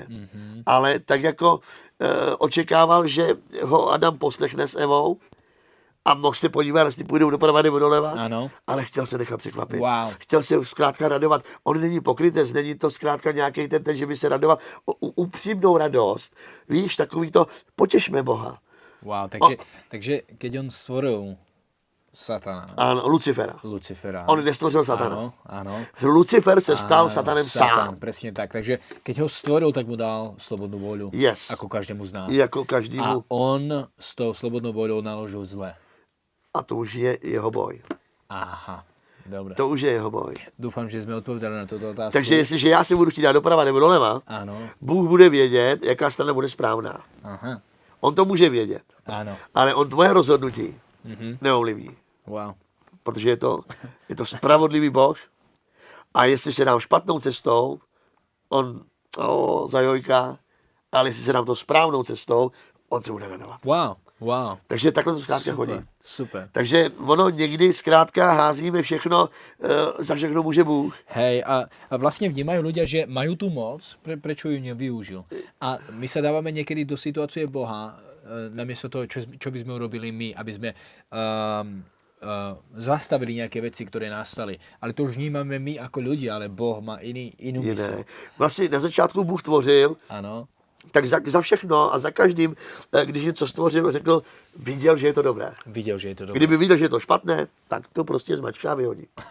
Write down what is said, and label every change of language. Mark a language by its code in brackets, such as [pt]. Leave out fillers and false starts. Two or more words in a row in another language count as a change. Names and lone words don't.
[cs] Ale tak jako očekával, že ho Adam poslechne s Evou a mohl se podívat, jestli půjdou doprava nebo doleva. Ano. Ale chtěl se nechat překvapit. Wow. Chtěl se zkrátka radovat. On není pokrytec, není to zkrátka nějaký ten, že by se radoval. Upřímnou radost. Víš, takový to, potěšme Boha. Wow. [sk] Takže keď on stvoril Satana, [cs] Ano, Lucifera. Lucifera. On nestvořil Satana. [sk] Áno, áno. [cs] Lucifer se stal [sk] Áno, [cs] Satanem [sk] Satan, [cs] sám. [sk] presne tak. Takže keď ho stvoril, tak mu dal slobodnú voľu. Yes. Ako každému z nás. [cs] Jako [sk] A [cs] každému. [sk] on s tou slobodnou voľou naložil zle. A to už je jeho boj. Aha. Dobre. To už je jeho boj. Dúfam, že sme odpovedali na túto otázku. [cs] Takže jestliže já si budu chtít dát doprava nebo doleva, [sk] Áno. [cs] Bůh bude vědět, jaká strana bude správná. Aha. On to může vědět, [sk] Áno. [cs] ale on tvoje rozhodnutí neovlivní. Wow. Protože je to [sk] spravodlivý Boh [cs] a jestli se dám špatnou cestou, on zajojká, ale jestli se dám to správnou cestou, on se bude radovat. Wow. Takže takhle to zkrátka chodí. Super. Takže ono někdy zkrátka házíme všechno, za všechno může Bůh. [sk] Hej, a vlastne vnímajú ľudia, že majú tú moc, prečo ju nevyužil. A my sa dávame niekedy do situácie Boha, namiesto toho, čo by sme urobili my, aby sme zastavili [cs] nějaké věci, které nastaly. Ale to už vnímáme my jako lidi, ale Boh má jinou mysl. Jiné. Vlastně na začátku Bůh tvořil, Ano. tak za všechno a za každým, když něco stvořil, řekl, viděl, že je to dobré. Viděl, že je to dobré. Kdyby viděl, že je to špatné, tak to prostě zmačká a vyhodí.